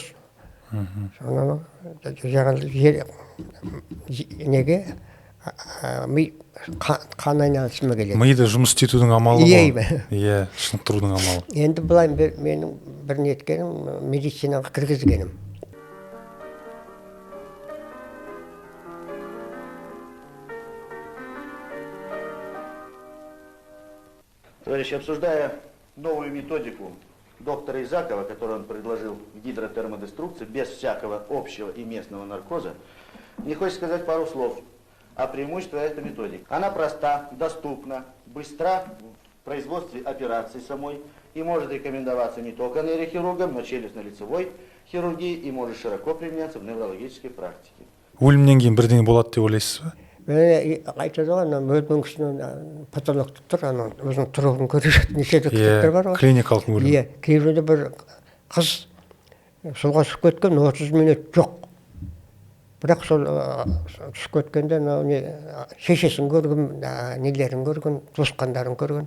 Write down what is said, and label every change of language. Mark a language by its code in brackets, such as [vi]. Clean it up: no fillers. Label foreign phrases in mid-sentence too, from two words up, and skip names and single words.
[kk] Соны неге қан айналысыма келеді. Миды жұмыс істетудің амалы ғой. Иә, шынықтырудың амалы. Енді былай менің бір неткенім медицинаға кіргізгенім. [ru] Товарищи, обсуждая новую методику доктора Изакова, которую он предложил гидротермодеструкции, без всякого общего и местного наркоза, мне хочется сказать пару слов о преимуществах этой методики. Она проста, доступна, быстра в производстве операции самой и может рекомендоваться не только нейрохирургам, но челюстно-лицевой хирургии и может широко применяться в неврологической практике. [kk] Өлімнен кейін бірдеңе болады деп ойлайсыз ба? Айтады ғой, өлген кісінің патологты тұр, өзінің тұрғын көрсететін неше доктор бар ғой. Клиникалық бөлім. Кейбірде бір қыз суға түсіп кеткен 30 минут жоқ. Бірақ сол түсіп кеткенде шешесін көрген, нелерін көрген, туысқандарын көрген.